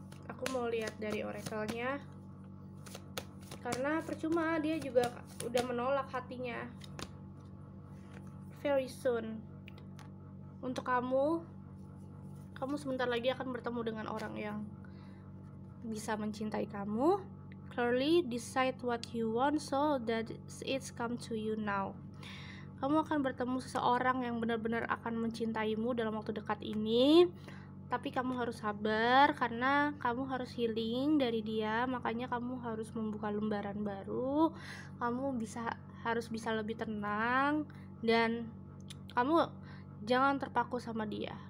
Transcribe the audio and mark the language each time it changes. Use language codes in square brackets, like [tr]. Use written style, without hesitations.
[id] Aku mau lihat dari oracle-nya, karena percuma dia juga udah menolak hatinya. [en] Very soon [id] untuk kamu sebentar lagi akan bertemu dengan orang yang bisa mencintai kamu. [en] Clearly decide what you want so that it's come to you now. [id] Kamu akan bertemu seseorang yang benar-benar akan mencintaimu dalam waktu dekat ini, tapi kamu harus sabar karena kamu harus healing dari dia. Makanya kamu harus membuka lembaran baru, kamu harus bisa lebih tenang, dan kamu jangan terpaku sama dia.